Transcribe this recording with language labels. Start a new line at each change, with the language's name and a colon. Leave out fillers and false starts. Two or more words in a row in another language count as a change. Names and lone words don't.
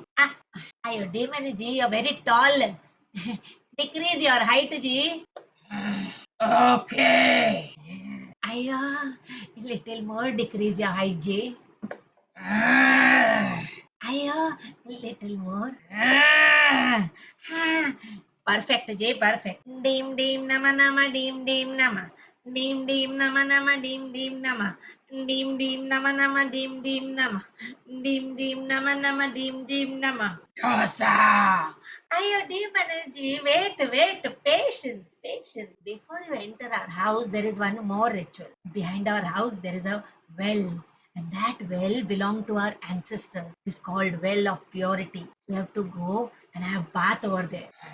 English: Ayo, Demon Ji, you're very tall. Decrease your height, ji. Okay. Ayo, little more decrease your height, ji. Ayo, little more. Perfect, Jay, perfect. Dim dim nama nama dim dim nama. Dim dim nama nama dim dim nama. Dim dim nama nama dim dim nama. Dim dim nama nama dim dim nama. Dosa! Ayo, Demon Ji, wait, patience. Before you enter our house, there is one more ritual. Behind our house, there is a well. And that well belonged to our ancestors. It's called Well of Purity. So you have to go and have bath over there.